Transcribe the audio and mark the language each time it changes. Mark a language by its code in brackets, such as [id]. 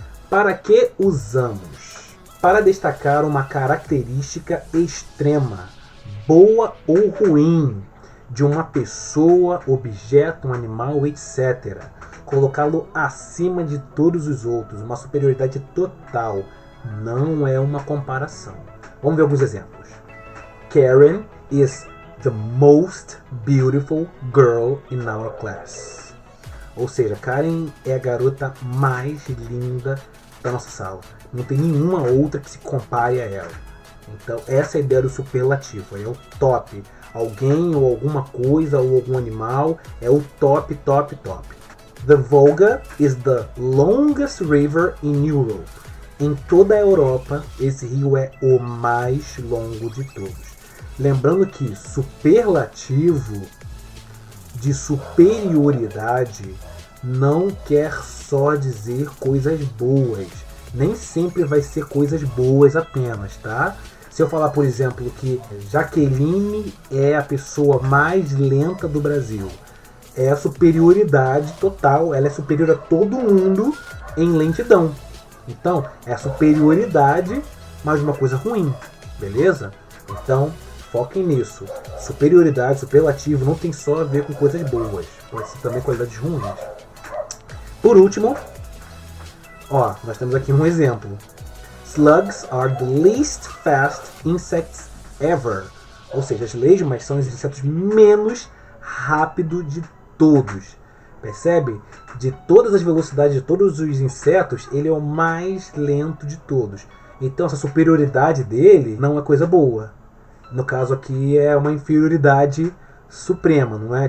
[pt] Para que usamos? Para destacar uma característica extrema, boa ou ruim, de uma pessoa, objeto, um animal, etc. Colocá-lo acima de todos os outros. Uma superioridade total. Não é uma comparação. Vamos ver alguns exemplos. [en] Karen is the most beautiful girl in our class. [pt] Ou seja, Karen é a garota mais linda da nossa sala. Não tem nenhuma outra que se compare a ela. Então essa é a ideia do superlativo. É o top. Alguém ou alguma coisa ou algum animal é o top, top, top. [en] The Volga is the longest river in Europe. [pt] Em toda a Europa, esse rio é o mais longo de todos. Lembrando que superlativo de superioridade não quer só dizer coisas boas. Nem sempre vai ser coisas boas apenas, tá? Se eu falar, por exemplo, que Jaqueline é a pessoa mais lenta do Brasil, é a superioridade total, ela é superior a todo mundo em lentidão. Então, é a superioridade, mas uma coisa ruim, beleza? Então, foquem nisso. Superioridade, superlativo, não tem só a ver com coisas boas. Pode ser também qualidades ruins. Por último, nós temos aqui um exemplo. [en] Slugs are the least fast insects ever. [pt] Ou seja, as lesmas são os insetos menos rápidos de todos. Percebe? De todas as velocidades de todos os insetos, ele é o mais lento de todos. Então essa superioridade dele não é coisa boa. No caso aqui é uma inferioridade suprema, não é?